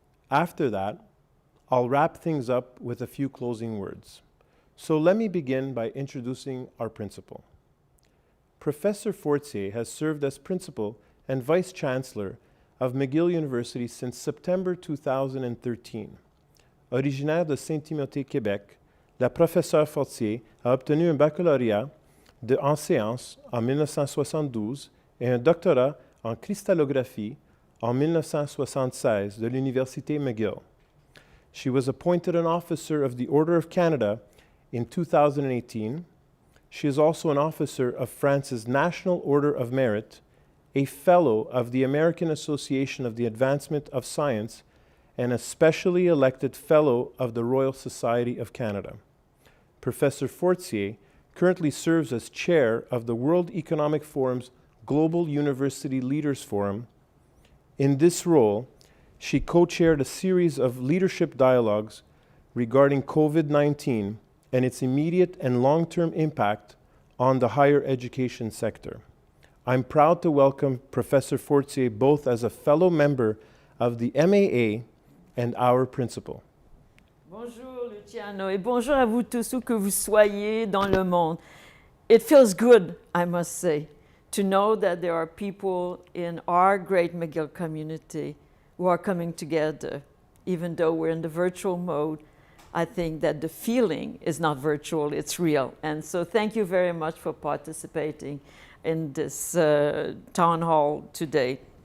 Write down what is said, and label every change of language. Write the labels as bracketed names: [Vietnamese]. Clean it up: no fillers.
[English] After that, I'll wrap things up with a few closing words. So let me begin by introducing our principal. Professor Fortier has served as principal and Vice-Chancellor of McGill University since September 2013. [French] Originaire de Saint-Timothée, Québec, la professeure Fortier a obtenu un baccalauréat en sciences en 1972 et un doctorat en cristallographie en 1976 de l'Université McGill. [English] She was appointed an officer of the Order of Canada in 2018. She is also an officer of France's National Order of Merit, a fellow of the American Association of the Advancement of Science, and a specially elected fellow of the Royal Society of Canada. Professor Fortier currently serves as chair of the World Economic Forum's Global University Leaders Forum. In this role, she co-chaired a series of leadership dialogues regarding COVID-19 and its immediate and long-term impact on the higher education sector. I'm proud to welcome Professor Fortier both as a fellow member of the MAA and our principal. [French] Bonjour Luciano et bonjour à vous tous où que vous soyez dans le monde. [English] It feels good, I must say, to know that there are people in our great McGill community who are coming together. Even though we're in the virtual mode, I think that the feeling is not virtual, it's real. And so thank you very much for participating in this town hall today.